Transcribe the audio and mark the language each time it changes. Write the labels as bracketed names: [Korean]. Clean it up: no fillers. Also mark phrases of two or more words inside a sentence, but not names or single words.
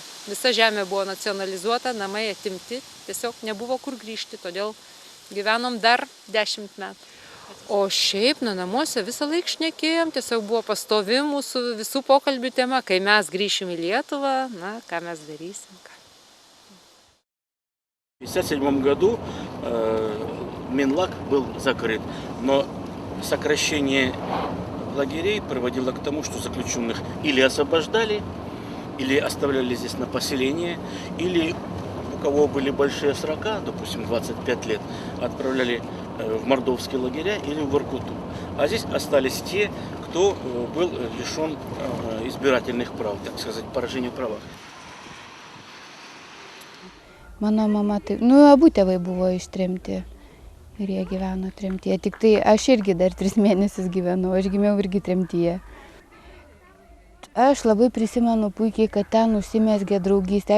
[Lithuanian] Visa žemė buvo nacionalizuota, namai atimti, tiesiog nebuvo kur grįžti, todėl gyvenom dar 10 metų. O šiaip, namuose visą laiką šnekėjom, tiesiog buvo pastovi mūsų visų pokalbių tema, kai mes grįšim į Lietuvą, ką mes darysim. [Russian] В 1957 году Минлаг был закрыт, но сокращение лагерей приводило к тому, что заключенных или освобождали, или оставляли здесь на поселение, или у кого были большие срока, допустим, 25 лет, отправляли в мордовские лагеря или в Воркуту. А здесь остались те, кто был лишен избирательных прав, так сказать, поражению права. [Lithuanian] Mano mama taip, abu tėvai buvo ištremti ir jie gyveno tremtyje. Tik tai aš irgi dar 3 mėnesius gyvenau, aš gimiau irgi tremtyje. Aš labai prisimenu puikiai, kad ten užsimezgė draugystė.